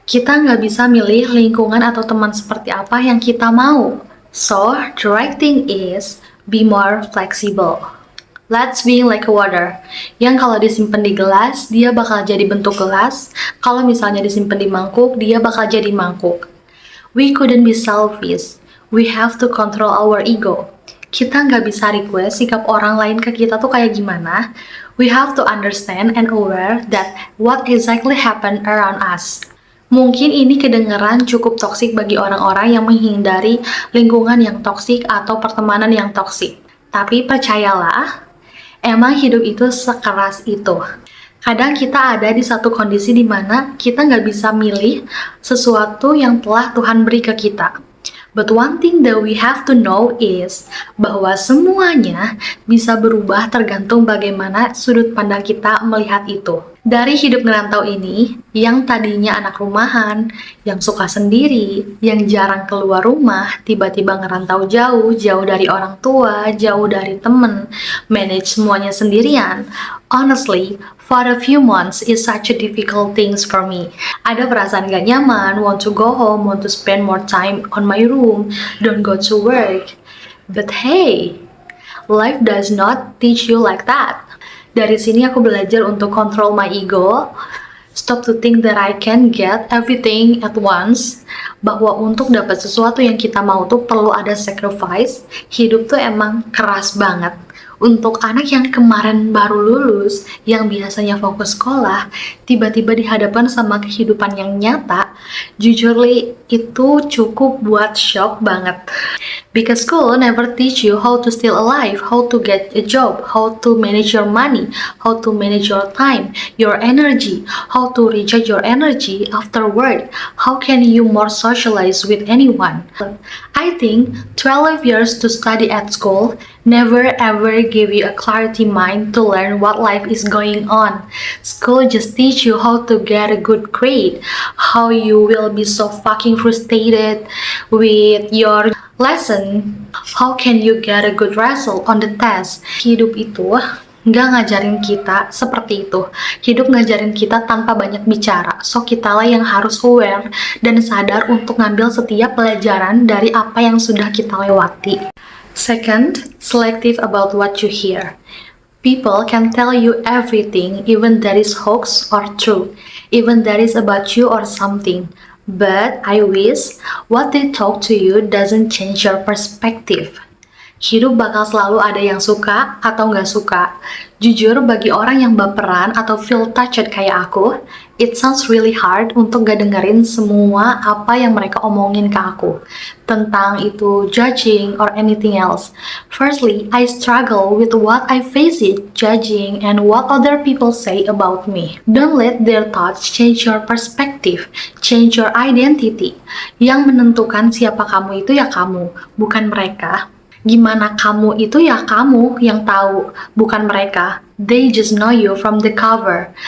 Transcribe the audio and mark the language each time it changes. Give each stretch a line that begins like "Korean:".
Indonesian: Kita nggak bisa milih lingkungan atau teman seperti apa yang kita mau.
English: So, the right thing is be more flexible. Let's be like water,
Indonesian: yang kalau disimpan di gelas, dia bakal jadi bentuk gelas. Kalau misalnya disimpan di mangkuk, dia bakal jadi mangkuk.
English: We couldn't be selfish. We have to control our ego.
Indonesian: Kita nggak bisa request sikap orang lain ke kita tuh kayak gimana.
English: We have to understand and aware that what exactly happened around us.
Indonesian: Mungkin ini kedengaran cukup toksik bagi orang-orang yang menghindari lingkungan yang toksik atau pertemanan yang toksik. Tapi percayalah, emang hidup itu sekeras itu. Kadang kita ada di satu kondisi di mana kita nggak bisa milih sesuatu yang telah Tuhan beri ke kita.
English: But one thing that we have to know is
Indonesian: bahwa semuanya bisa berubah tergantung bagaimana sudut pandang kita melihat itu. Dari hidup ngerantau ini, yang tadinya anak rumahan, yang suka sendiri, yang jarang keluar rumah, tiba-tiba ngerantau jauh dari orang tua, jauh dari temen, manage semuanya sendirian.
English: Honestly, for a few months is such a difficult things for me.
Indonesian: Ada perasaan gak nyaman,
English: want to go home, want to spend more time on my room, don't go to work. But hey, life does not teach you like that.
Indonesian: Dari sini aku belajar untuk
English: control my ego, stop to think that I can get everything at once,
Indonesian: bahwa untuk dapat sesuatu yang kita mau tuh perlu ada sacrifice. Hidup tuh emang keras banget. Untuk anak yang kemarin baru lulus, yang biasanya fokus sekolah, tiba-tiba dihadapkan sama kehidupan yang nyata, jujurly itu cukup buat shock banget.
English: Because school never teach you how to stay alive, how to get a job, how to manage your money, how to manage your time, your energy, how to recharge your energy after work, how can you more socialize with anyone. I think 12 years to study at school never ever give you a clarity mind to learn what life is going on. School just teach you how to get a good grade, how you will be so fucking frustrated with your lesson, how can you get a good result on the test.
Indonesian: Hidup itu nggak ngajarin kita seperti itu. Hidup ngajarin kita tanpa banyak bicara. So kitalah yang harus aware dan sadar untuk ngambil setiap pelajaran dari apa yang sudah kita lewati.
English: Second, selective about what you hear. People can tell you everything, even that is hoax or true, even that is about you or something. But I wish what they talk to you doesn't change your perspective.
Indonesian: Hidup bakal selalu ada yang suka atau nggak suka. Jujur, bagi orang yang baperan atau
English: feel touched
Indonesian: kayak aku,
English: it sounds really hard
Indonesian: untuk gak dengerin semua apa yang mereka omongin ke aku. Tentang itu
English: judging or anything else. Firstly, I struggle with what I face it, judging and what other people say about me. Don't let their thoughts change your perspective, change your identity.
Indonesian: Yang menentukan siapa kamu itu ya kamu, bukan mereka. Gimana kamu itu ya kamu yang tahu, bukan mereka.
English: They just know you from the cover.